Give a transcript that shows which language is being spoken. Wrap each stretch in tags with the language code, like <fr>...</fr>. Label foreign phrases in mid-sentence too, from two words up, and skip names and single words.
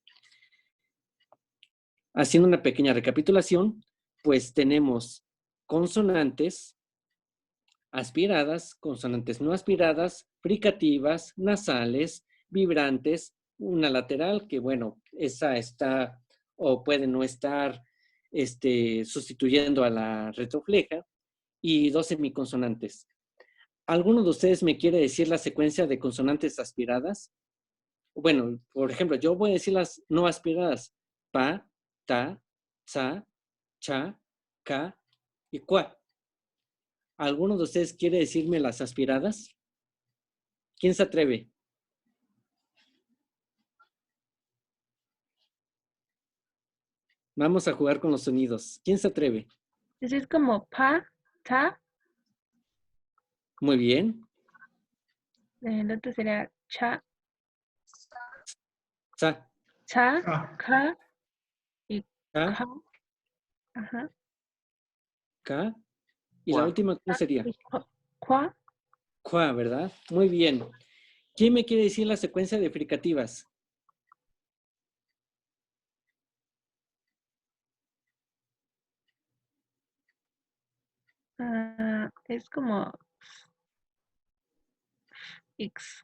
<es>Haciendo una pequeña recapitulación, pues tenemos consonantes aspiradas, consonantes no aspiradas, fricativas, nasales, vibrantes, una lateral que, bueno, esa está o puede no estar sustituyendo a la retrofleja, y dos semiconsonantes. ¿Alguno de ustedes me quiere decir la secuencia de consonantes aspiradas? Bueno, por ejemplo, yo voy a decir las no aspiradas. Pa, ta, tsa, cha, ca y cua. ¿Alguno de ustedes quiere decirme las aspiradas? ¿Quién se atreve? Vamos a jugar con los sonidos. ¿Quién se atreve? Entonces es como pa, ta, Muy bien. el otro sería cha, Tsa, cha, Ah, ka y ca, ka. Ajá. ca. Y la Cua. última, ¿cómo sería? Y cua. Cua, ¿verdad? Muy bien. ¿Quién me quiere decir la secuencia de fricativas? Es como X.</es>